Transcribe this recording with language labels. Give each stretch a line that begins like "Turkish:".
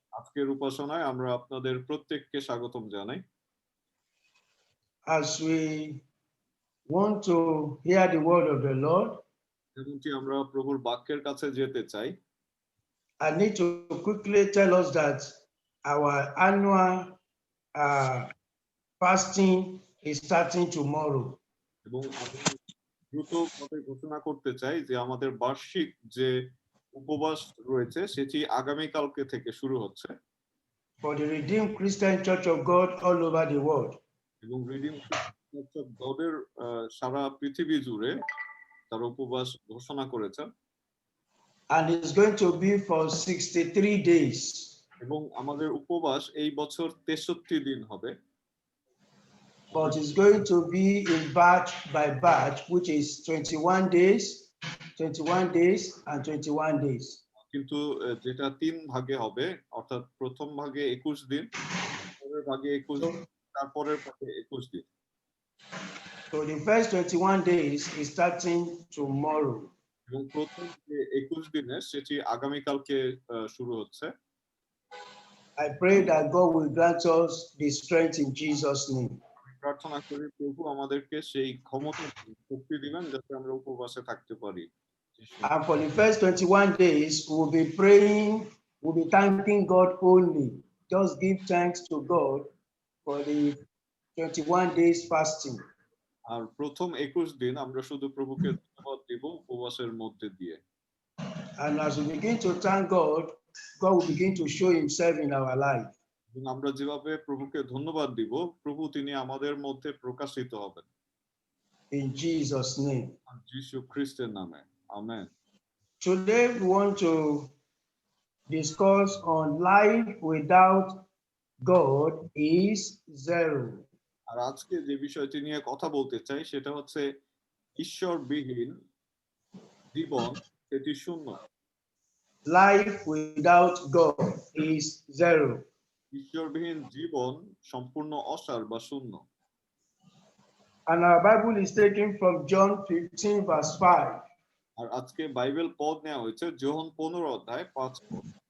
Bangla: আজকের উপাসনায় আমরা আপনাদের প্রত্যেককে স্বাগতম জানাই।
English: As we want to hear the word of the Lord,
Bangla: যেমনটি আমরা প্রভুর বাক্যের কাছে যেতে চাই,
English: I need to quickly tell us that our annual fasting is starting tomorrow.
Bangla: এবং আমি দ্রুত ভাবে ঘোষণা করতে চাই যে আমাদের বার্ষিক যে উপবাস রয়েছে সেটি আগামীকালকে থেকে শুরু হচ্ছে।
English: For the Redeemed Christian Church of God all over the world.
Bangla: এবং রিডিম চার্চ অফ গডের সারা পৃথিবী জুড়ে তার উপবাস ঘোষণা করেছে।
English: And it's going to be for 63 days.
Bangla: এবং আমাদের উপবাস এই বছর 63 দিন হবে।
English: But it's going to be in batch by batch, which is 21 days, 21 days, and 21 days.
Bangla: কিন্তু যেটা 3 ভাগে হবে, অর্থাৎ প্রথম ভাগে 21 দিন, পরের ভাগে 21 দিন, তারপরের ভাগে 21 দিন।
English: So the first 21 days is starting tomorrow.
Bangla: এবং প্রথম যে 21 দিনের সেটি আগামীকালকে শুরু হচ্ছে।
English: I pray that God will grant us the strength in Jesus' name.
Bangla: প্রার্থনা করি প্রভু আমাদেরকে সেই ক্ষমতা শক্তি দিবেন যাতে আমরা উপবাসে থাকতে পারি।
English: And for the first 21 days, we'll be praying, we'll be thanking God only. Just give thanks to God for the 21 days fasting.
Bangla: আর প্রথম 21 দিন আমরা শুধু প্রভুকে ধন্যবাদ দিব উপবাসের মধ্যে দিয়ে।
English: And as we begin to thank God, God will begin to show himself in our life.
Bangla: এবং আমরা যেভাবে প্রভুকে ধন্যবাদ দিব প্রভু তিনি আমাদের মধ্যে প্রকাশিত হবেন।
English: In Jesus' name.
Bangla: যিশু খ্রিস্টের নামে। Amen.
English: Today we want to discuss on life without God is zero.
Bangla: আর আজকে যে বিষয়টি নিয়ে কথা বলতে চাই সেটা হচ্ছে ঈশ্বরবিহীন জীবন সেটি শূন্য।
English: Life without God is zero.
Bangla: ঈশ্বরবিহীন জীবন সম্পূর্ণ অসার বা শূন্য।
English: And our Bible is taken from John 15 verse 5.
Bangla: আর আজকে বাইবেল পদ নেওয়া হয়েছে যোহন 15 অধ্যায় 5 পদ।